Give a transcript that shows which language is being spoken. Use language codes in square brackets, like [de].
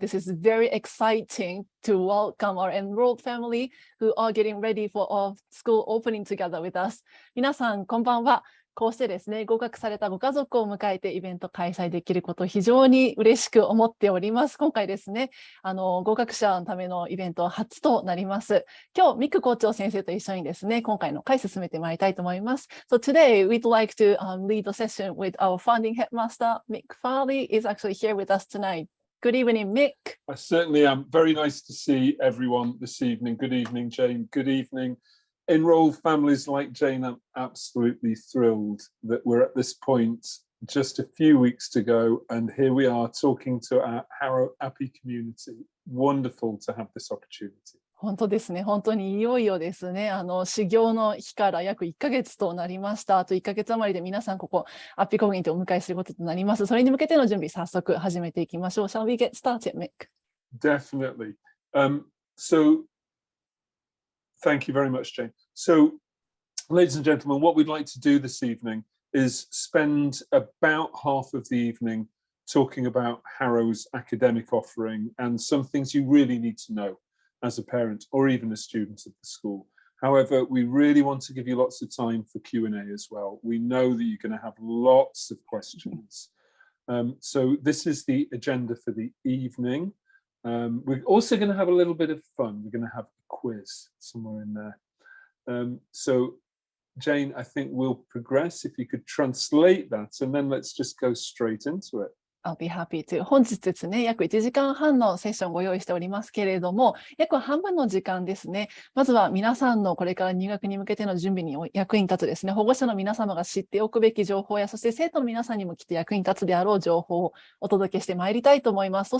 [en] This is very exciting to welcome our enrolled family who are getting ready for our school opening together with us. [ja] 皆さん、こんばんは。こうしてですね、合格されたご家族を迎えてイベント開催できることを非常に嬉しく思っております。今回ですね、合格者のためのイベント初となります。今日、ミク校長先生と一緒にですね、今回の会進めてまいりたいと思います。 [en] So today, we'd like to lead the session with our founding headmaster, Mick Farley, is actually here with us tonight. Good evening, Mick. I certainly am. Very nice to see everyone this evening. Good evening, Jane. Good evening. Enrolled families like Jane, I'm absolutely thrilled that we're at this point, just a few weeks to go, and here we are talking to our Harrow Appi community. Wonderful to have this opportunity. [ja] 本当ですね。本当にいよいよですね。始業の日から約1ヶ月となりました。あと1ヶ月余りで皆さんここアッピコミュニティをお迎えすることとなります。それに向けての準備、早速始めていきましょう。 [en] Shall we get started, Mick? Definitely. So thank you very much, Jane. So, ladies and gentlemen, what we'd like to do this evening is spend about half of the evening talking about Harrow's academic offering and some things you really need to know as a parent or even a student of the school. However, we really want to give you lots of time for Q&A as well. We know that you're going to have lots of questions. So this is the agenda for the evening. We're also going to have a little bit of fun. We're going to have a quiz somewhere in there. So Jane, I think we'll progress if you could translate that and then let's just go straight into it. I'll be happy to. [ja] 本日ですね、約1時間半のセッションをご用意しておりますけれども、約半分の時間ですね。まずは皆さんのこれから入学に向けての準備に役に立つですね、保護者の皆様が知っておくべき情報や、そして生徒の皆さんにもきっと役に立つであろう情報をお届けしてまいりたいと思います。